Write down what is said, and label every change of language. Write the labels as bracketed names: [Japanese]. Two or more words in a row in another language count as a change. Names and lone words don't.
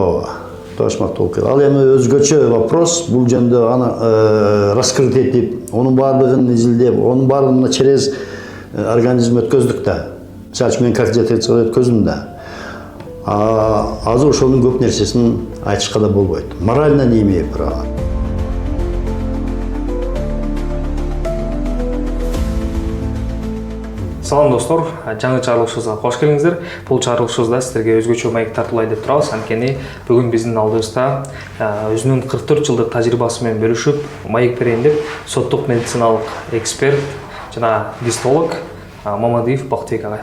[Kyrgyz] Ооба, табышмактуу болуп кетти. Ал эми өзгөчө вопрос, бул жөнүндө аны раскрыть этип, онун баардыгын изилдеп, онун баардыгын [Russian] через организм [Kyrgyz] өткөздүк да. Мисалы үчүн мен [Russian] как детекция [Kyrgyz] өткөздүм да. Азыр ошонун көп нерсесин айтышка да болбойт. [Russian] Морально не имею права. [Kyrgyz] Салам достор, жаңы чыгарылышыбызга кош келиңиздер. Бул чыгарылышыбызда сиздерге өзгөчө маек тартуулай деп турабыз. Анткени бүгүн биздин алдыбызда өзүнүн 44 жылдык тажрыйбасы менен бөлүшүп, маек берейин деп соттук медициналык эксперт жана гистолог Мамадиев Бактыбек агай.